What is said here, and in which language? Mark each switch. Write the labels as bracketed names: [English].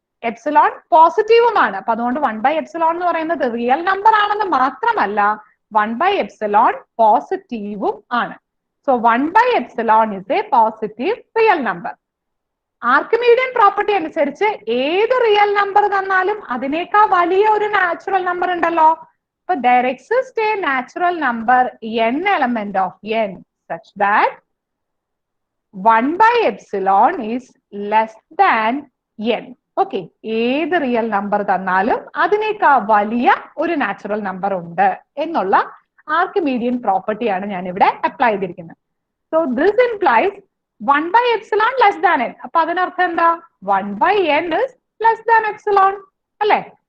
[Malayalam] Epsilon പോസിറ്റീവുമാണ്. അപ്പൊ അതുകൊണ്ട് 1/എപ്സിലോൺ എന്ന് പറയുന്നത് റിയൽ നമ്പർ ആണെന്ന് മാത്രമല്ല 1/എപ്സിലോൺ പോസിറ്റീവും ആണ്. [English] So 1/എപ്സിലോൺ is a positive real number. [Malayalam] ആർക്കിമീഡിയൻ property അനുസരിച്ച് ഏത് റിയൽ നമ്പർ തന്നാലും അതിനേക്കാൾ വലിയ ഒരു നാച്ചുറൽ നമ്പർ ഉണ്ടല്ലോ. [English] അപ്പൊ there exists a natural number n element of n such that 1/epsilon is less than n. [Malayalam] Okay, ഏത് റിയൽ നമ്പർ തന്നാലും അതിനേക്കാൾ വലിയ ഒരു നാച്ചുറൽ നമ്പർ ഉണ്ട് എന്നുള്ള ആർക്കിമീഡിയൻ പ്രോപ്പർട്ടിയാണ് ഞാൻ ഇവിടെ അപ്ലൈ ചെയ്തിരിക്കുന്നത്. [English] So this implies 1/epsilon less than n. [Malayalam] അപ്പൊ അതിനർത്ഥം എന്താ? [English] 1/n is less than epsilon, അല്ലെ?